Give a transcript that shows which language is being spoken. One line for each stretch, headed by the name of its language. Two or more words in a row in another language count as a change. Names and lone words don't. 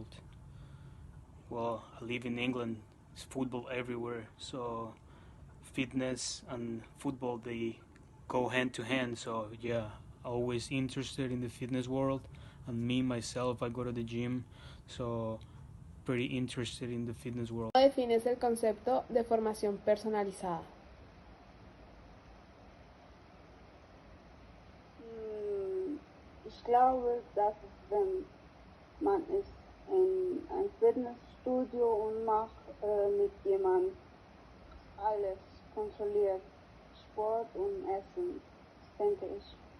English: Well, I live in England. It's football everywhere, so fitness and football, they go hand to hand. So yeah, always interested in the fitness world, and me myself, I go to the gym, so pretty interested in the fitness world.
Spanish: ¿Cómo defines el concepto de formación personalizada?
German: Ich glaube, dass es, wenn man ist in ein Fitnessstudio und macht mit jemand alles kontrolliert, Sport und Essen, denke ich.